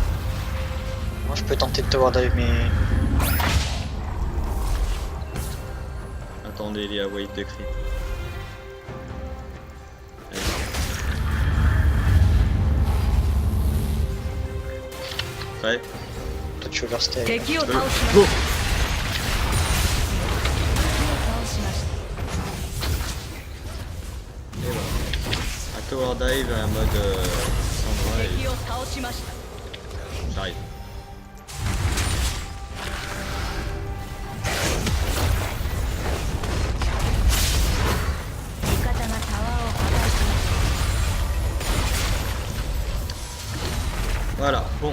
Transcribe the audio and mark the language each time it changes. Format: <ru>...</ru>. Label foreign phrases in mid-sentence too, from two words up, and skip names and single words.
<fr>Moi, je peux tenter le</fr> <en>tower dive,</en> <fr>mais. Attendez, il y a wave de creep. Allez. Prêt? Toi, tu veux overstay.</fr> <ja>敵を倒しました</ja> <fr>Go!</fr> <ja>倒しました</ja> <fr>Et voilà. Un</fr> <en>tower dive</en> <fr>en mode Sandra et</fr> <ja>敵を倒しました</ja> <fr>j'arrive. Voilà, bon.</fr>